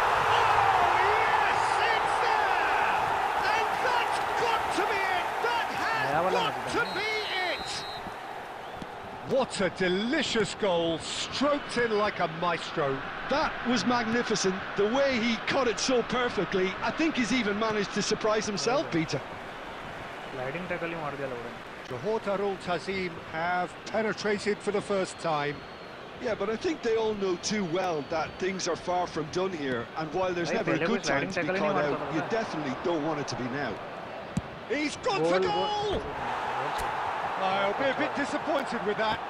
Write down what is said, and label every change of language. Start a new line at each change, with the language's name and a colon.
English: Oh, yes, it's there! And that's got to be it! That has got to be it! What a delicious goal, stroked in like a maestro. That was magnificent. The way he cut it so perfectly. I think he's even managed to surprise himself, Peter.
Hindi: Sliding tackle ही मार दिया लोगों ने.
English: Johor Tazim have penetrated for the first time. Yeah, but I think they all know too well that things are far from done here, and while there's never a good time to be caught out, you definitely don't want it to be now. He's gone for goal! I'll be a bit disappointed with that.